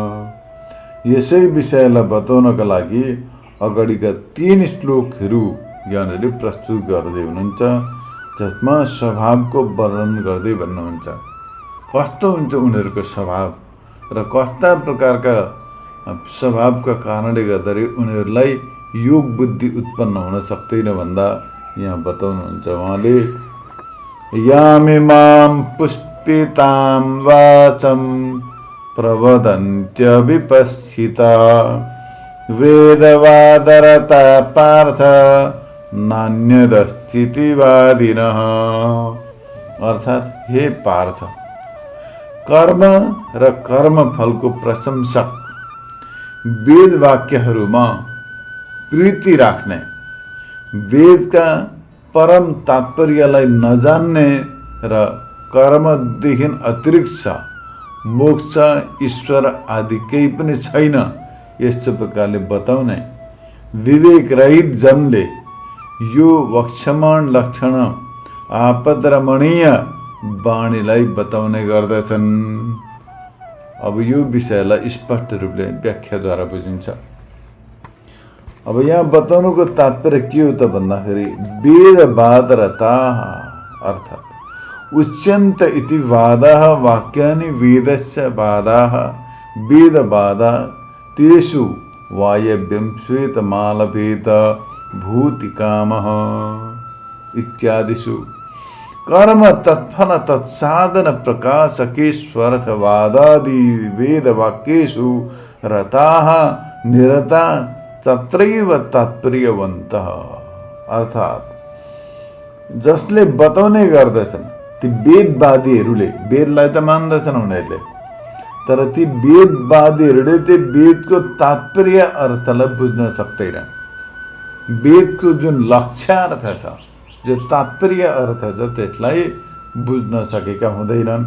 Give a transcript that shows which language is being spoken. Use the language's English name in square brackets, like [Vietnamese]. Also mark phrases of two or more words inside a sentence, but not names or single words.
[Nepali] यसै विषयलाई बताउनका लागि अगाडिका 3 श्लोकहरू यहाँनिर प्रस्तुत गर्दै हुनुहुन्छ, जसमा स्वभावको वर्णन गर्दै भन्नुहुन्छ। कस्तो हुन्छ उनीहरूको स्वभाव र कस्ता प्रकारका स्वभावका कारणले गर्दाखेरि उनीहरूलाई योग बुद्धि उत्पन्न हुन सक्दैन भन्दा यहाँ बताउनुहुन्छ उहाँले, [Sanskrit] यामिमां पुष्पितां वाचं प्रवदन्त्यविपश्चिता वेदवादरता पार्थ नान्यदस्तिवादिनः। [Nepali] अर्थात् हे पार्थ, कर्म र कर्मफलको प्रशंसक वेद वाक्यहरूमा प्रीति राख्ने, वेदका परम तात्पर्यलाई नजान्ने र कर्मदेखि अतिरिक्त मोक्ष ईश्वर आदि केही पनि छैन यस्तो प्रकारले बताउने विवेक रहित जनले यो वक्षमाण लक्षण आपदरमणीय वाणीलाई बताउने गर्दछन्। अब यो विषयलाई स्पष्ट रूपले व्याख्याद्वारा बुझिन्छ। अब यहाँ बताउनुको तात्पर्य के हो त भन्दाखेरि, [Sanskrit] वेदवादरता अर्थात् उच्यन्त इति वादाः वाक्यानि वेदस्य वादाः वेदवादा तेषु वायव्यं श्वेतमालभेद भूतिकामः इत्यादिषु कर्म तत्फल तत्साधन प्रकाशकेष्वर्थवादादि वेदवाक्येषु रताः निरता तत्रैव तात्पर्यवन्तः। [Nepali] अर्थात् जसले बताउने गर्दछन् ती वेदवादीहरूले, वेदलाई त मान्दछन् उनीहरूले, तर ती वेदवादीहरूले त्यो वेदको तात्पर्य अर्थलाई बुझ्न सक्दैनन्। वेदको जुन लक्ष्यार्थ छ, जो तात्पर्य अर्थ छ, त्यसलाई बुझ्न सकेका हुँदैनन्।